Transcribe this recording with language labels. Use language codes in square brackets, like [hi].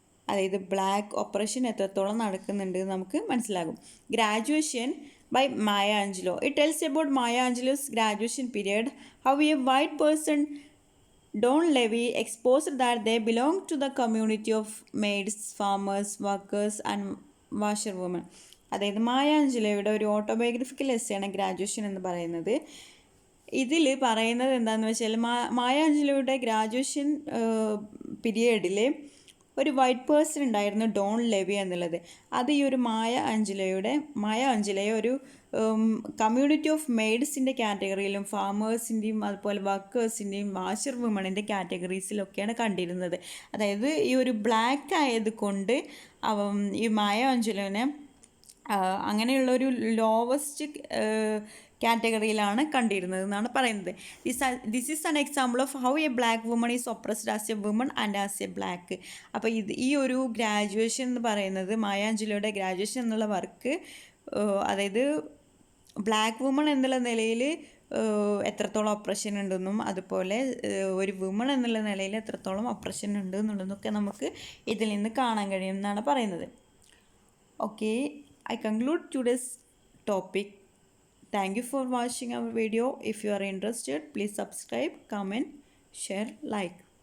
[ml] അതായത് black operation എത്രത്തോളം നടക്കുന്നുണ്ട് നമുക്ക് മനസ്സിലാകും. [en] Graduation by Maya Angelou. It tells about Maya Angelou's graduation period, how a white person, Don Levy, exposed that they belong to the community of maids, farmers, workers and washerwomen. [ml] അതായത് മായ ആഞ്ചലോയുടെ ഒരു autobiographical എസ്സേയാണ് graduation എന്ന് പറയുന്നത്. ഇതിൽ പറയുന്നത് എന്താണെന്ന് വെച്ചാൽ മായ ആഞ്ചലോയുടെ graduation പീരിയഡിൽ ഒരു white person ഉണ്ടായിരുന്നു, ഡോൺ ലെവി എന്നുള്ളത്. അത് ഈ ഒരു മായ ആഞ്ചലോയെ ഒരു കമ്മ്യൂണിറ്റി ഓഫ് മെയ്ഡ്സിൻ്റെ കാറ്റഗറിയിലും ഫാമേഴ്സിൻ്റെയും അതുപോലെ വർക്കേഴ്സിൻ്റെയും വാഷർ വുമണിൻ്റെ കാറ്റഗറീസിലൊക്കെയാണ് കണ്ടിരുന്നത്. അതായത് ഈ ഒരു ബ്ലാക്ക് ആയത് കൊണ്ട് ഈ മായ ആഞ്ചലോനെ അങ്ങനെയുള്ളൊരു ലോവസ്റ്റ് കാറ്റഗറിയിലാണ് കണ്ടിരുന്നത് എന്നാണ് പറയുന്നത്. [en] This is an example of how a black woman is oppressed as a woman and as a black. [ml] അപ്പോൾ ഈ ഒരു ഗ്രാജുവേഷൻ എന്ന് പറയുന്നത് മായ ആഞ്ചലോയുടെ ഗ്രാജുവേഷൻ എന്നുള്ള വർക്ക് അതായത് ബ്ലാക്ക് വുമൺ എന്നുള്ള നിലയിൽ എത്രത്തോളം ഒപ്രഷൻ ഉണ്ടെന്നും അതുപോലെ ഒരു വുമൺ എന്നുള്ള നിലയിൽ എത്രത്തോളം ഒപ്രഷൻ ഉണ്ട് എന്നുള്ളതൊക്കെ നമുക്ക് ഇതിൽ നിന്ന് കാണാൻ കഴിയും എന്നാണ് പറയുന്നത്. [en] Okay, I conclude today's topic. Thank you for watching our video. If you are interested, please subscribe, comment, share, like.